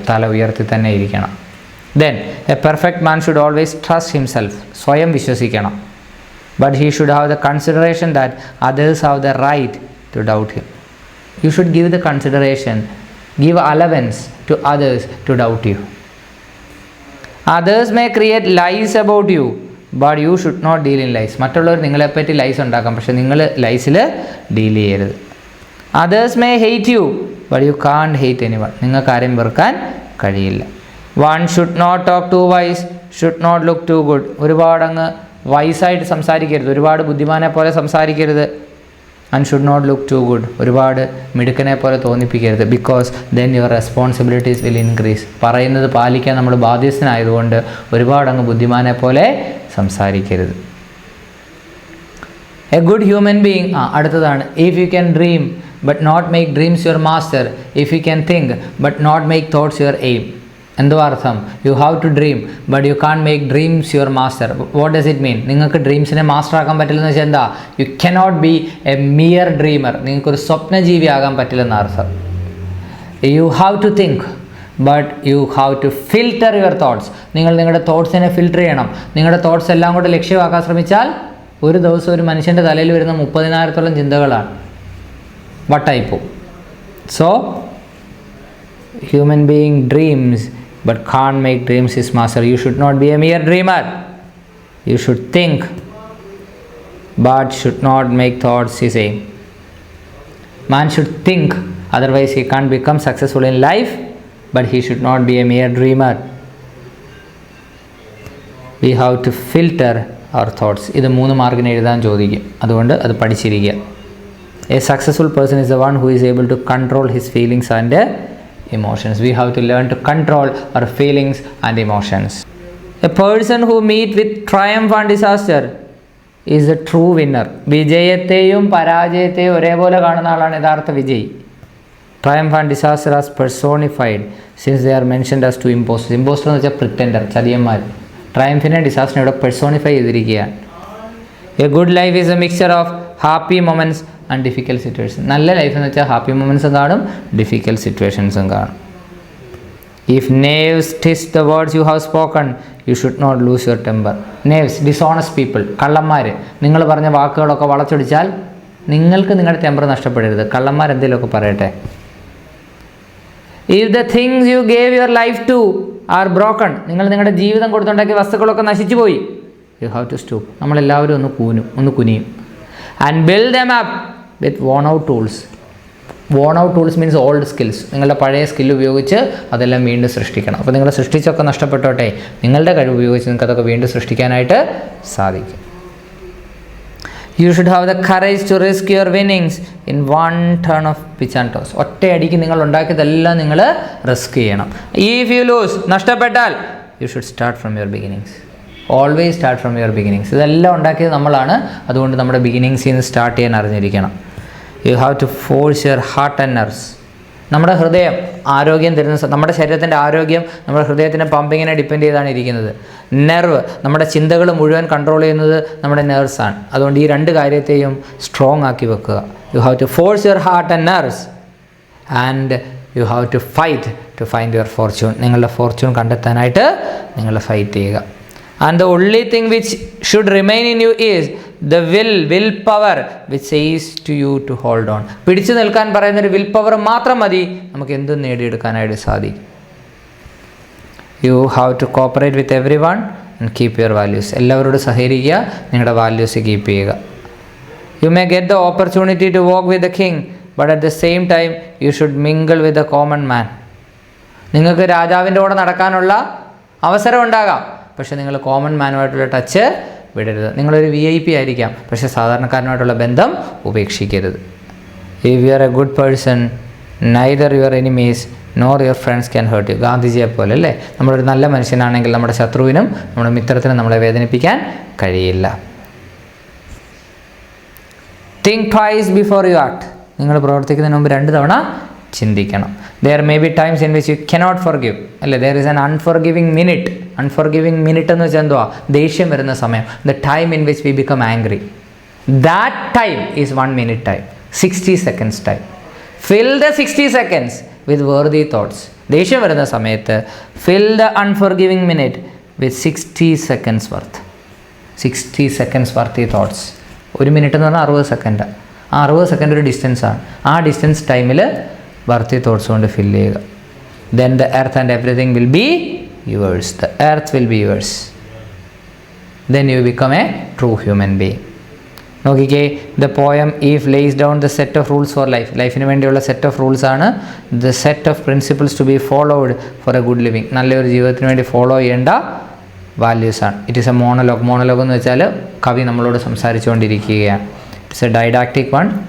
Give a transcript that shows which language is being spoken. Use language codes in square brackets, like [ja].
[ml] തല ഉയർത്തി തന്നെ ഇരിക്കണം. [en] Then a perfect man should always trust himself. [ml] സ്വയം വിശ്വസിക്കണം. [en] But he should have the consideration that others have the right to doubt him. You should give the consideration, give allowance to others to doubt you. Others may create lies about you, but you should not deal in lies. [ml] മറ്റുള്ളവർ നിങ്ങളെപ്പറ്റി lies ഉണ്ടാക്കാം, പക്ഷെ നിങ്ങൾ lysyl deal ചെയ്യരുത്. [en] Others may hate you, but you can't hate anyone. [ml] നിങ്ങൾക്ക് ആരെയും വെറുക്കാൻ കഴിയില്ല. [en] One should not talk too wise, should not look too good. [ml] ഒരുപാട് അങ്ങ് വൈസായിട്ട് സംസാരിക്കരുത്, ഒരുപാട് ബുദ്ധിമാനെ പോലെ സംസാരിക്കരുത്. [en] And should not look too good. [ml] ഒരുപാട് മിടുക്കനെ പോലെ തോന്നിപ്പിക്കരുത്. [en] Because then your responsibilities will increase. [ml] പറയുന്നത് പാലിക്കാൻ നമ്മൾ ബാധ്യസ്ഥനായതുകൊണ്ട് ഒരുപാട് അങ്ങ് ബുദ്ധിമാനെ പോലെ സംസാരിക്കരുത്. [en] A good human being. [ml] അടുത്തതാണ്. [en] If you can dream but not make dreams your master. If you can think but not make thoughts your aim. [ml] എന്തുവാ അർത്ഥം? [en] You have to dream but you can make dreams your master. What does it mean? [ml] നിങ്ങൾക്ക് ഡ്രീംസിനെ master ആക്കാൻ പറ്റില്ലെന്ന് വെച്ചാൽ എന്താ? [en] You cannot be a mere dreamer. [ml] നിങ്ങൾക്കൊരു സ്വപ്നജീവി ആകാൻ പറ്റില്ലെന്ന അർത്ഥം. [en] You have to think but you have to filter your thoughts. [ml] നിങ്ങൾ നിങ്ങളുടെ തോട്ട്സിനെ ഫിൽറ്റർ ചെയ്യണം. നിങ്ങളുടെ തോട്ട്സ് എല്ലാം കൂടെ ലക്ഷ്യമാക്കാൻ ശ്രമിച്ചാൽ ഒരു ദിവസം ഒരു മനുഷ്യൻ്റെ തലയിൽ വരുന്ന 30,000-ഓളം ചിന്തകളാണ്. വട്ടായിപ്പോവും. [en] So human being dreams but can't make dreams his master. You should not be a mere dreamer. You should think but should not make thoughts his aim. Man should think, otherwise he can't become successful in life, but he should not be a mere dreamer. We have to filter our thoughts. [ml] ഇത് 3 മാർക്കിന് എഴുതാൻ ചോദിക്കും. അതുകൊണ്ട് അത് പഠിച്ചിരിക്കുക. [en] A successful person is the one who is able to control his feelings and emotions. We have to learn to control our feelings and emotions. A person who meets with triumph and disaster is a true winner. [ml] വിജയത്തെയും പരാജയത്തെയും ഒരേപോലെ കാണുന്ന ആളാണ് യഥാർത്ഥ വിജയി. [en] Triumph and disaster are personified since they are mentioned as two imposters. [ml] Imposter എന്ന് വെച്ചാൽ പ്രിറ്റൻഡർ, ചതിയന്മാർ. ട്രയംഫിനെ ഡിസാസ്റ്ററിനെ ഇവിടെ personify ചെയ്തിരിക്കുകയാണ്. [en] A good life is a mixture of happy moments and difficult situation. [ml] നല്ല ലൈഫ് എന്ന് വെച്ചാൽ ഹാപ്പി മൊമെൻറ്റ്സും കാണും, ഡിഫിക്കൽട്ട് സിറ്റുവേഷൻസും കാണും. [en] If knaves twist the words you have spoken you should not lose your temper. [ml] Knaves dishonest people, കള്ളന്മാർ. നിങ്ങൾ പറഞ്ഞ വാക്കുകളൊക്കെ വളച്ചൊടിച്ചാൽ നിങ്ങൾക്ക് നിങ്ങളുടെ ടെമ്പർ നഷ്ടപ്പെടരുത്. കള്ളന്മാർ എന്തെങ്കിലുമൊക്കെ പറയട്ടെ. [en] If the things you gave your life to are broken. [ml] നിങ്ങൾ നിങ്ങളുടെ ജീവിതം കൊടുത്തുണ്ടാക്കിയ വസ്തുക്കളൊക്കെ നശിച്ചു പോയി. [en] You have to stop. [ml] നമ്മളെല്ലാവരും ഒന്ന് കുനിയും. [en] And build them up with worn out tools. Worn out tools means old skills. [ml] നിങ്ങളുടെ പഴയ സ്കില്ല് ഉപയോഗിച്ച് അതെല്ലാം വീണ്ടും സൃഷ്ടിക്കണം. അപ്പോൾ നിങ്ങൾ സൃഷ്ടിച്ചൊക്കെ നഷ്ടപ്പെട്ടോട്ടെ, നിങ്ങളുടെ കഴിവ് ഉപയോഗിച്ച് നിങ്ങൾക്ക് അതൊക്കെ വീണ്ടും സൃഷ്ടിക്കാനായിട്ട് സാധിക്കും. [en] You should have the courage to risk your winnings in one turn of pitch and toss. [ml] ഒറ്റയടിക്ക് നിങ്ങൾ ഉണ്ടാക്കിയതെല്ലാം നിങ്ങൾ റിസ്ക് ചെയ്യണം. [en] If you lose, [ml] നഷ്ടപ്പെട്ടാൽ [en] you should start from your beginnings. Always start from your beginnings. [ml] ഇതെല്ലാം ഉണ്ടാക്കിയത് നമ്മളാണ്. അതുകൊണ്ട് നമ്മുടെ ബിഗിനിങ്സിൽ നിന്ന് സ്റ്റാർട്ട് ചെയ്യാൻ അറിഞ്ഞിരിക്കണം. [en] You have to force your heart and nerves. [ml] നമ്മുടെ ഹൃദയം ആരോഗ്യം തരുന്ന, നമ്മുടെ ശരീരത്തിൻ്റെ ആരോഗ്യം നമ്മുടെ ഹൃദയത്തിൻ്റെ പമ്പിങ്ങിനെ ഡിപ്പെൻഡ് ചെയ്താണ് ഇരിക്കുന്നത്. നെർവ്, നമ്മുടെ ചിന്തകൾ മുഴുവൻ കൺട്രോൾ ചെയ്യുന്നത് നമ്മുടെ നെർവ്സാണ്. അതുകൊണ്ട് ഈ 2 കാര്യത്തെയും സ്ട്രോങ് ആക്കി വെക്കുക. [en] You have to force your heart and nerves and you have to fight to find your fortune. [ml] നിങ്ങളുടെ ഫോർച്യൂൺ കണ്ടെത്താനായിട്ട് നിങ്ങൾ ഫൈറ്റ് ചെയ്യുക. [en] And the only thing which should remain in you is the will power which says to you to hold on. [ml] പിടിച്ചു നിൽക്കാൻ പറയുന്നൊരു will power മാത്രം മതി നമുക്ക് എന്തും നേടിയെടുക്കാനായിട്ട് സാധിക്കും. [en] You have to cooperate with everyone and keep your values. [ml] എല്ലാവരോടും സഹകരിക്കുക, നിങ്ങളുടെ വാല്യൂസ് കീപ്പ് ചെയ്യുക. [en] You may get the opportunity to walk with the king, but at the same time you should mingle with the common man. [ml] നിങ്ങൾക്ക് രാജാവിൻ്റെ കൂടെ നടക്കാനുള്ള അവസരം ഉണ്ടാകാം, പക്ഷേ നിങ്ങൾ കോമൺ മാനുമായിട്ടുള്ള ടച്ച് വിടരുത്. നിങ്ങളൊരു VIP ആയിരിക്കാം, പക്ഷേ സാധാരണക്കാരനായിട്ടുള്ള ബന്ധം ഉപേക്ഷിക്കരുത്. [en] If you are a good person, neither your enemies nor your friends can hurt you. [ml] ഗാന്ധിജിയെ പോലെ അല്ലേ, നമ്മളൊരു നല്ല മനുഷ്യനാണെങ്കിൽ നമ്മുടെ ശത്രുവിനും നമ്മുടെ മിത്രത്തിനും നമ്മളെ വേദനിപ്പിക്കാൻ കഴിയില്ല. [en] Think twice before you act. [ml] നിങ്ങൾ പ്രവർത്തിക്കുന്നതിന് മുമ്പ് 2 തവണ ചിന്തിക്കണം. [en] There may be times in which you cannot forgive. അല്ലേ, there is an unforgiving minute. [ml] Unforgiving minute എന്ന് വെച്ചാൽ എന്തുവാ? ദേഷ്യം വരുന്ന സമയം. [en] The time in which we become angry. That time is 1 minute time. 60 seconds time. Fill the 60 seconds with worthy thoughts. [ml] ദേഷ്യം വരുന്ന സമയത്ത് [en] fill the unforgiving minute with 60 seconds worth. 60 seconds worthy thoughts. [ml] 1 minute എന്ന് പറഞ്ഞാൽ 60 second. ആ 60 second ഒരു ഡിസ്റ്റൻസാണ്. ആ distance ടൈമിൽ വർത്തി thoughts കൊണ്ട് ഫില്ല് ചെയ്യുക. [en] Then the earth and everything will be yours. The earth will be yours. Then you become a true human being. [ml] നോക്കിക്കേ, [en] The poem If lays down the set of rules for life. [ml] ലൈഫിന് വേണ്ടിയുള്ള set of rules ആണ്. [en] The set of principles to be followed for a good living. [ml] നല്ലൊരു ജീവിതത്തിന് വേണ്ടി follow ചെയ്യേണ്ട വാല്യൂസാണ്. [en] It is a monologue. [ml] Monologue എന്ന് വെച്ചാൽ കവി നമ്മളോട് സംസാരിച്ചുകൊണ്ടിരിക്കുകയാണ്. [en] It's a didactic one.